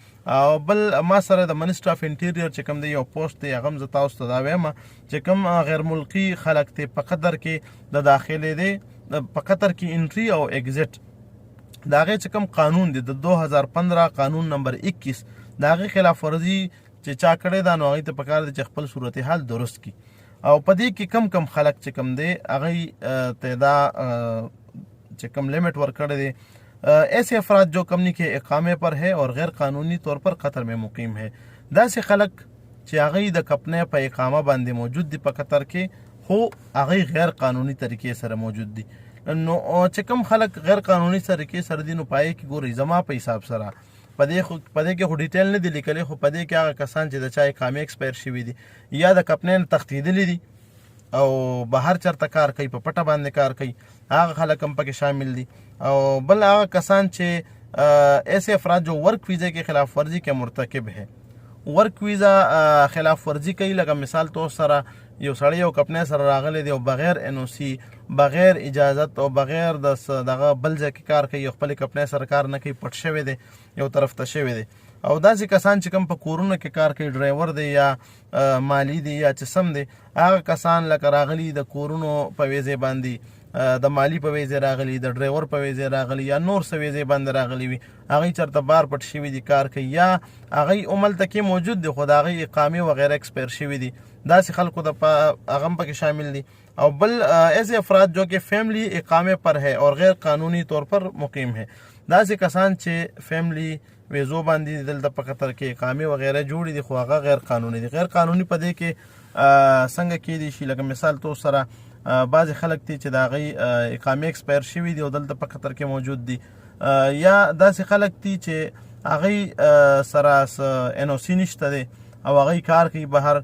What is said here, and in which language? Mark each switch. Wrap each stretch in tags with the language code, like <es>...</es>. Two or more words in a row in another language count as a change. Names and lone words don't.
<ps>او بل ما سره د منسټر اف انټیریر چې کوم دی یو پوسټ دی، هغه هم زه تاسو ته دا وایم چې کوم غیر ملکي خلک دی په قطر کې د داخلې دی، په قطر کې انټري او ایگزیټ د هغې چې کوم قانون دی د 2015 قانون نمبر 21 د هغې خلاف ورزي چې چا کړی ده، نو هغې ته پکار دی چې خپل صورتحال درست کړي. او په دې کې کم خلک چې کم دی هغې ته دا چې کم لیمٹ ورکړی دی،</ps> <ur>ایسے افراد جو کمپنی کے اقامے پر ہے اور غیر قانونی طور پر قطر میں مقیم ہے.</ur> <ps>داسې خلک چې هغې د کمپنۍ په اقامه باندې موجود دي په قطر کې، خو هغې غیر قانوني طریقې سره موجود دي. نو چې کوم خلک غیر قانوني طریقې سره دي، نو په هغې کې ګورئ زما په حساب سره په دې کې خو ډیټیل نه دي لیکلی، خو په دې کې هغه کسان چې د چا اقامې ایکسپایر شوي دي یا د کمپنۍ نه تښتېدلي دي او بهر چېرته کار کوي، په پټه باندې کار کوي، هغه خلک هم پکې شامل دي. او بل هغه کسان چې</ps> <ur>ایسے افراد جو ورک ویزا کے خلاف ورزی کے مرتکب ہے،</ur> <ps>ورک ویزا خلاف ورزی کوي. لکه مثال تو سره یو سړی یو کمپنۍ سره راغلی دی او بغیر NOC، بغیر اجازت او بغیر د دغه بل ځای کې کار کوي، خپلې کمپنۍ سره کار نه کوي، پټ شوی دی، یو طرف ته شوی دی. او داسې کسان چې کوم په کورونو کې کار کوي، ډرایور دی یا مالی دی یا چې سم دی، هغه کسان لکه راغلي د کورونو په ویزې باندې، د مالی په ویزې راغلي، د ډرایور په ویزې راغلي یا نور څه ویزې باندې راغلي وي، هغوی چېرته بار پټ شوي دي کار کوي، یا هغوی هملته کې موجود دي خو د هغوی اقامې وغیره ایکسپایر شوي دي. داسې خلکو ته هغه هم پکې شامل دي. او بل</ps> <ur>ایسے افراد جو کہ فیملی اقامے پر ہے اور غیر قانونی طور پر مقیم ہے،</ur> <ps>داسې کسان چې فیملی ویزو باندې دلته په قطر کې اقامې وغیره جوړې دي خو هغه غیر قانوني دي. غیر قانوني په دې کې څنګه کیدی شي، لکه مثال تو سره بعضې خلک دي چې د هغوی اقامې ایکسپایر شوي دي او دلته په قطر کې موجود دي، یا داسې خلک دي چې هغوی سره NOC نشته دی او هغوی کار کوي بهر.</ps>